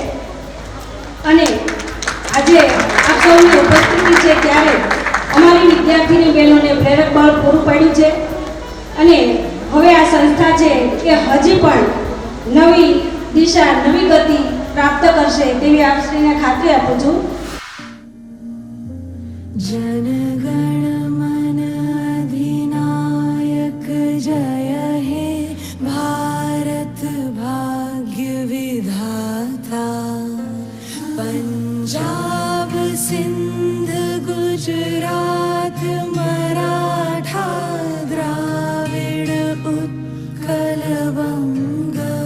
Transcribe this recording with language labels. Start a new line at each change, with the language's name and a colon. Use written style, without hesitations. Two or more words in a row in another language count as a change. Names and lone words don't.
Gujarati: અને આજે આપ સૌની ઉપસ્થિતિ છે ત્યારે અમારી વિદ્યાર્થીની બહેનોને પ્રેરક બળ પૂરું પાડ્યું છે અને હવે આ સંસ્થા છે એ હજી પણ નવી દિશા, નવી ગતિ પ્રાપ્ત કરશે તેવી આપશ્રીને ખાતરી આપું છું.
Bangla: জনগণ মন অধিনায়ক জয় হে ভারত ভাগ্য বিধাতা. पंजाब सिंध गुजरात मराठा द्राविड उत्कल बंग